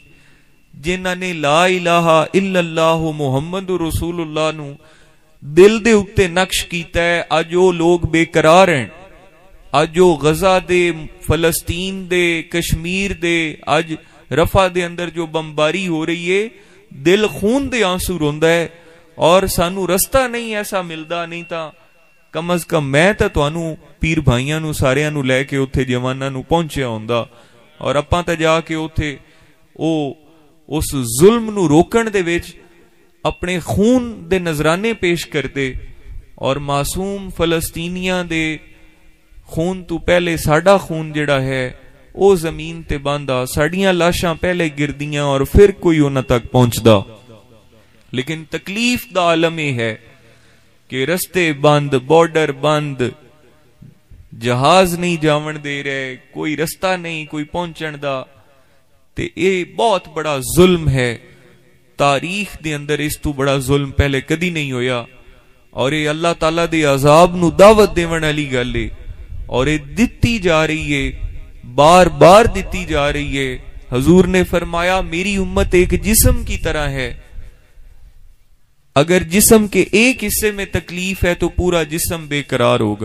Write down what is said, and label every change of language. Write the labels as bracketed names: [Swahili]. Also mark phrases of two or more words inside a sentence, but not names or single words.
[Punjabi] جنہاں نے [Arabic] لا الہ الا اللہ محمد رسول اللہ [Punjabi] نو دل دے اتے نقش کیتا ہے، اج وہ لوگ بے قرار ہیں، اج وہ غزہ دے، فلسطین دے، کشمیر دے، اج رفح دے اندر جو بمباری ہو رہی ہے، دل خون دے آنسو روندا ہے، اور سانو رستہ نہیں ایسا ملدا، نہیں تا کم از کم میں تا تانوں پیر بھائیاں نو ساریاں نو لے کے اوتھے جواناں نو پہنچیا ہوندا، اور اپاں تے جا کے اوتھے اس ظلم نو روکن دے وچ اپنے خون دے نذرانے پیش کرتے، اور معصوم فلسطینیاں دے خون تو پہلے ساڈا خون جڑا ہے او زمین تے باندا، ساڈیاں لاشاں پہلے گردیاں اور پھر کوئی انہاں تک پہنچدا۔ لیکن تکلیف دا عالم یہ ہے کہ رستے بند، بارڈر بند، جہاز نہیں جاون دے رہے، کوئی رستہ نہیں کوئی پہنچن دا، تے اے بہت بڑا ظلم ہے۔ تاریخ دے اندر اس تو بڑا ظلم پہلے کدی نہیں ہویا، اور یہ اللہ تعالیٰ دے عذاب نو دعوت دیون والی گل ہے، اور یہ دتی جا رہی ہے، بار بار دتی جا رہی ہے۔ [Urdu] حضور نے فرمایا میری امت ایک جسم کی طرح ہے، اگر جسم کے ایک حصے میں تکلیف ہے تو پورا جسم بے قرار ہوگا۔